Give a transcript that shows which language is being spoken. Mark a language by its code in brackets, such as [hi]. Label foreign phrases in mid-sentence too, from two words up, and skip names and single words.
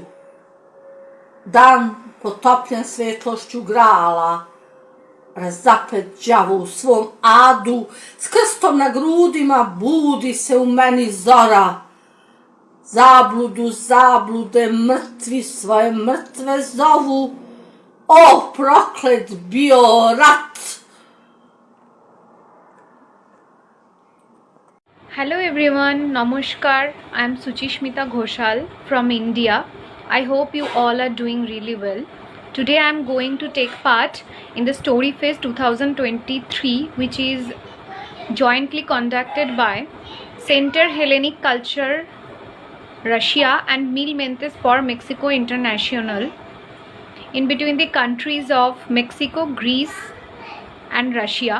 [sr] Dan potopljen svetlošću grala, razapet đavo u svom adu, s krstom na grudima budi se u meni zora. Zabludu, zablude, mrtvi svoje mrtve zovu, o proklet bio rat! [en] Hello everyone, Namaskar. I am Suchishmita Ghoshal from India. I hope you all are doing really well. Today I am going to take part in the STORYFEST 2023, which is jointly conducted by Center Hellenic Culture Russia and Mentes for Mexico International, in between the countries of Mexico, Greece and Russia.